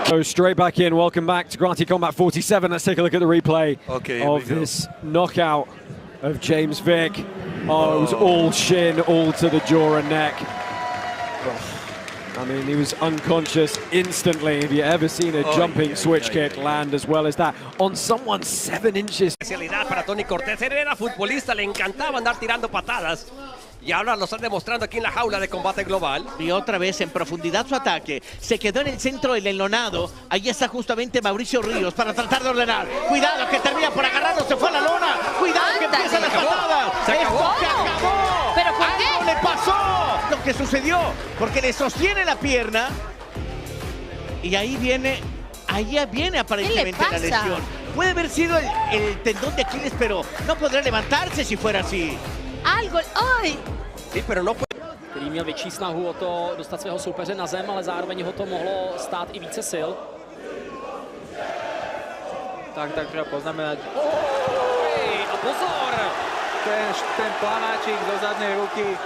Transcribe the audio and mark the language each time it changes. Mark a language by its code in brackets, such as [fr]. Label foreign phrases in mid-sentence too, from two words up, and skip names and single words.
[en] So straight back in, welcome back to Granty Combat 47. Let's take a look at the replay of this knockout of James Vick. Oh, it was all shin, all to the jaw and neck. I mean, he was unconscious instantly. Have you ever seen a jumping switch kick land as well as that on someone 7 inches? [es] Especialidad para Tony Cortés. Él era futbolista, le encantaba andar tirando patadas. Y ahora lo están demostrando aquí en la jaula de Combate Global. Y otra vez en profundidad su ataque. Se quedó en el centro del enlonado. Ahí está justamente Mauricio Ríos para tratar de ordenar. Cuidado que termina por agarrarlo. Se fue a la lona. Cuidado que empiezan las patadas. Se acabó. ¡Esto se acabó! ¿Pero por qué? ¡Algo le pasó! Lo que sucedió. Porque le sostiene la pierna. Y ahí viene aparentemente la lesión. Puede haber sido el tendón de Aquiles, pero no podrá levantarse si fuera así. Algo, oj! Sí, pero no fue. [cs] Který měl větší snahu o to dostat svého soupeře na zem, ale zároveň ho to mohlo stát i více sil. [sk] Tak treba poznamenať. A pozor! Ten plaváčik do zadnej ruky.